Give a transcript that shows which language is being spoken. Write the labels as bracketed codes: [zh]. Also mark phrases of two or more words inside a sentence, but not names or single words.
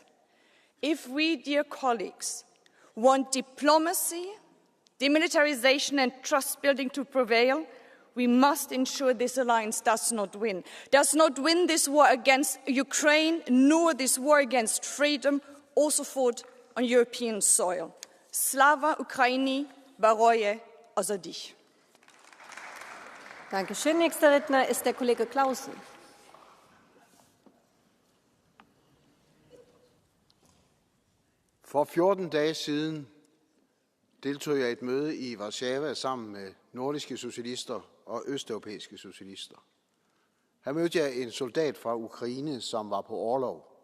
[en] If we, dear colleagues, want diplomacy, demilitarization and trust building to prevail, we must ensure this alliance does not win this war against Ukraine, nor this war against freedom, also fought on European soil. [uk] Слава Україні, Baroje Ozadi. [de] Dankeschön. Nächster Redner ist der Kollege Clausen. [da] For 14 dage siden deltog jeg i et møde i Warszawa sammen med nordiske socialister og østeuropæiske socialister. Her mødte jeg en soldat fra Ukraine, som var på orlov.